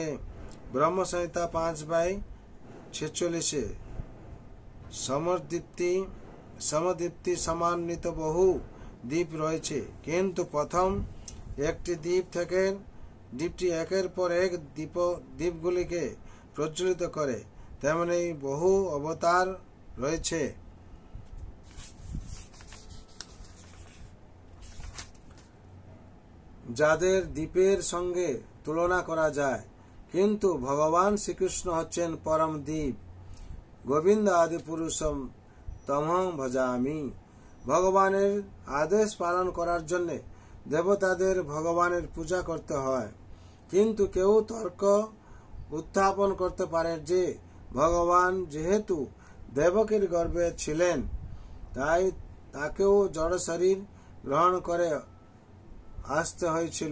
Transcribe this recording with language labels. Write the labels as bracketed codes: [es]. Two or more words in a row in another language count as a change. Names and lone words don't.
[bn] ब्रह्म संहिता 5/46। [sa] समदीप्ति समान्वित बहु [bn] দ্বীপ রয়েছে, কিন্তু প্রথম একটি দ্বীপ থেকে দ্বীপটি একের পর এক দ্বীপগুলিকে প্রজ্বলিত করে, তেমনি বহু অবতার রয়েছে। যাদের দ্বীপের সঙ্গে তুলনা করা যায়, কিন্তু ভগবান শ্রীকৃষ্ণ হচ্ছেন পরম দ্বীপ। [sa] গোবিন্দ আদি পুরুষম তমহং ভজামি। [bn] ভগবানের আদেশ পালন করার জন্য দেবতাদের ভগবানের পূজা করতে হয়, কিন্তু কেউ তর্ক উত্থাপন করতে পারে যে ভগবান যেহেতু দেবকীর গর্ভে ছিলেন, তাই তাকেও জড় শরীর গ্রহণ করে আসতে হয়েছিল।